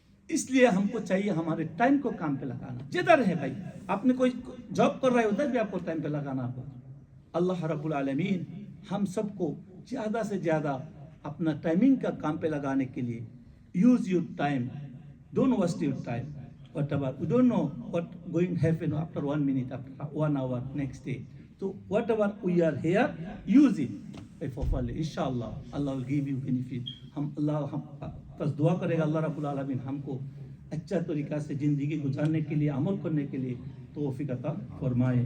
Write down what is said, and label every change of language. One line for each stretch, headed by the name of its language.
Hindi: इसलिए हमको चाहिए हमारे टाइम को काम पे लगाना। जिधर है भाई, आपने कोई जॉब कर रहे होता है भी आपको टाइम पे लगाना आपको। अल्लाह रब्बुल आलमीन हम सबको ज्यादा से ज्यादा अपना टाइमिंग का काम पे लगाने के लिए,
English: Use your time, don't waste your time. whatever we don't know what going to happen after 1 minute, after 1 hour, next day. So whatever we are here, use it.
Hindi: इंशाअल्लाह
English: अल्लाह will give you benefit.
Hindi: हम बस दुआ करेगा अल्लाह रब्बुल आलमीन हमको अच्छा तरीका से ज़िंदगी गुजारने के लिए, अमल करने के लिए तौफीक अता फरमाए।